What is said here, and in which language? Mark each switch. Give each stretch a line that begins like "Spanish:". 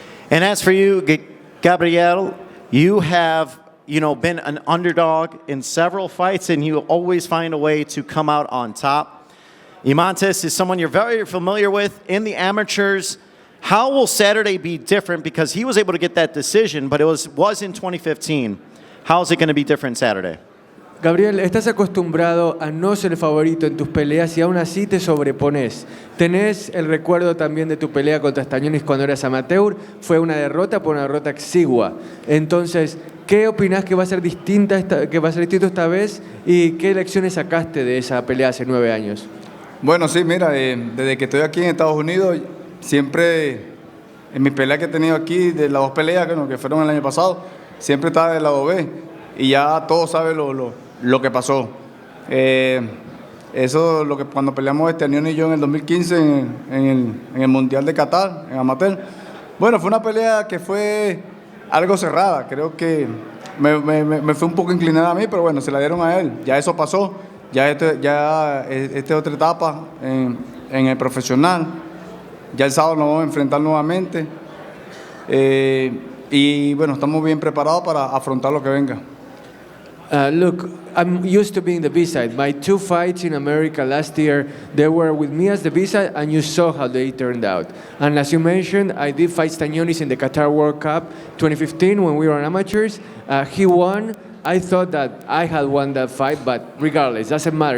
English: And as for you, Gabriel, you have, been an underdog in several fights, and you always find a way to come out on top. Eimantas is someone you're very familiar with in the amateurs. How will Saturday be different? Because he was able to get that decision, but it was in 2015. How is it going to be different Saturday?
Spanish: Gabriel, estás acostumbrado a no ser favorito en tus peleas y aún así te sobrepones. Tenés el recuerdo también de tu pelea contra Stanionis cuando eras amateur. Fue una derrota por una derrota exigua. Entonces, ¿qué opinás que va a ser distinto esta vez y qué lecciones sacaste de esa pelea hace 9 años? Bueno, sí, mira, desde que estoy aquí en Estados Unidos, siempre en mis peleas que he tenido aquí, de las 2 peleas que fueron el año pasado, siempre estaba del lado B y ya todos saben lo que pasó. Eso lo que cuando peleamos Stanionis y yo en el 2015 en el Mundial de Qatar, en amateur. Bueno, fue una pelea que fue algo cerrada. Creo que me fue un poco inclinada a mí, pero bueno, se la dieron a él. Ya eso pasó. Ya esta es otra etapa en el profesional. Ya el sábado nos vamos a enfrentar nuevamente. Y bueno, estamos bien preparados para afrontar lo que venga.
English: Look, I'm used to being the B-side. My 2 fights in America last year, they were with me as the B-side, and you saw how they turned out. And as you mentioned, I did fight Stanionis in the Qatar World Cup 2015 when we were amateurs. He won. I thought that I had won that fight, but regardless, doesn't matter.